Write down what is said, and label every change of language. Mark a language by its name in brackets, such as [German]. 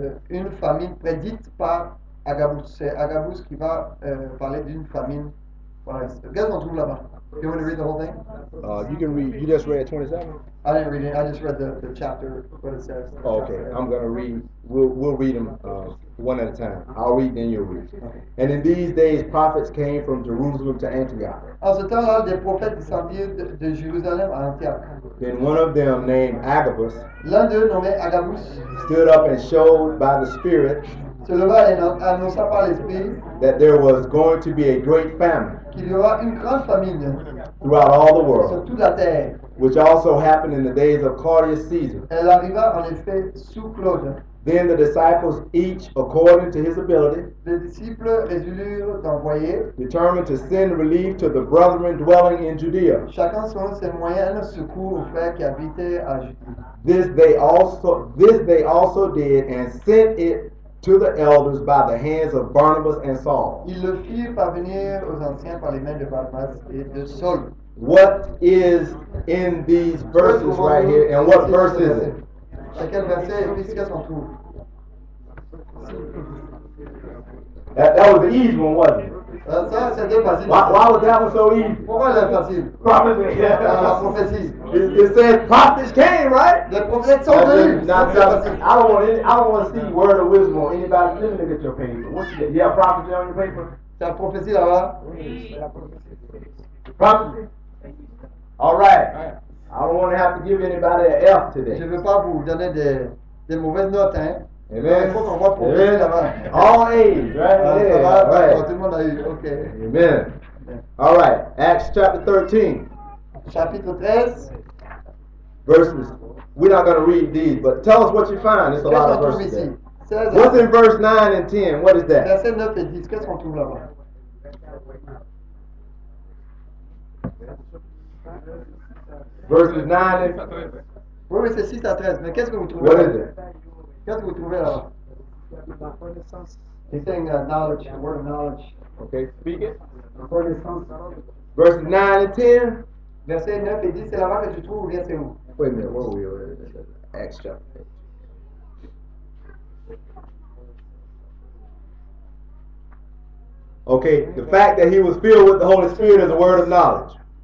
[French] Une famine prédite par Agabus. C'est Agabus qui va parler d'une famine Voilà, regarde qu'on trouve là-bas. [English] You want to read the whole thing? You can read. You just read 27. I didn't read it. I just read the chapter, what it says. Oh, okay, I'm gonna read. We'll read them one at a time. I'll read, then you'll read. And in these days, prophets came from Jerusalem to Antioch. [French] En ce temps-là, des prophètes descendirent de Jérusalem à Antioche. [English] Then one of them, named Agabus, [French] L'un d'eux, nommé Agabus, [English] stood up and showed by the Spirit [French] se leva et annonça par l'Esprit [English] that there was going to be a great famine [French] qu'il y aura une grande famine [English] throughout all the [French] sur [English] world, [French] toute la terre. [English] which also happened in the days of Claudius Caesar. [French] Elle arriva en effet sous Claude. [English] Then the disciples, each according to his ability, [French] Les disciples résolurent d'envoyer, [English] determined to send relief to the brethren dwelling in Judea. [French] chacun selon ses moyens, un secours aux frères qui habitaient à Judée. [English] This they also did, and sent it to the elders by the hands of Barnabas and Saul. [French] Ils le firent parvenir aux anciens par les mains de Barnabas et de Saul. [English] What is in these verses right here, and what verse is it? [French] C'est quel verset et puis qu'est-ce qu'on trouve? [English] That was the easy one, wasn't it? [French] Ça, c'était facile. [English] Why was that one so easy? [French] Pourquoi elle est facile? [English] Prophets, [French] Dans la prophétie. [English] it says prophets came, right? [French] Les prophètes sont venus. [English] Now, [French] C'est facile. [English] I don't want to see word of wisdom on anybody. Let me look at your paper. What you have prophecy on your paper? [French] C'est la prophétie là-bas. [English] Prophecy. All right. I don't want to have to give anybody an F [French] Je [English] today. [French] ne veux pas vous donner des mauvaises notes, hein. [English] Amen. [French] Il faut qu'on voit prophétie là-bas. [English] All A's, right? [French] Ah, ça [English] Yeah, [French] va, [English] all right. [French] tout le monde a eu. Ok. [English] Amen. All right. Acts chapter 13, [French] Chapitre 13. [English] verses. We're not going to read these, but tell us what you find. It's a [French] Qu'est-ce [English] lot [French] qu'on [English] of [French] trouve [English] verses [French] ici? [English] there. 16 What's in verse 9 and 10? What is that? [French] Versets 9 et 10. Qu'est-ce qu'on trouve là-bas? [English] Verses 9 and [French] Oui, c'est 6 à 13. Mais qu'est-ce que vous trouvez [English] what [French] là? [English] is it? [French] Qu'est-ce que vous trouvez là-bas? [English] He's saying knowledge, the word of knowledge. Okay, speak it. Verses 9 and 10. Versets 9 et 10, c'est là-bas que tu trouves ou bien c'est où? Wait a minute, where were we? Acts chapter 8. Okay, the fact that he was filled with the Holy Spirit is a word of knowledge.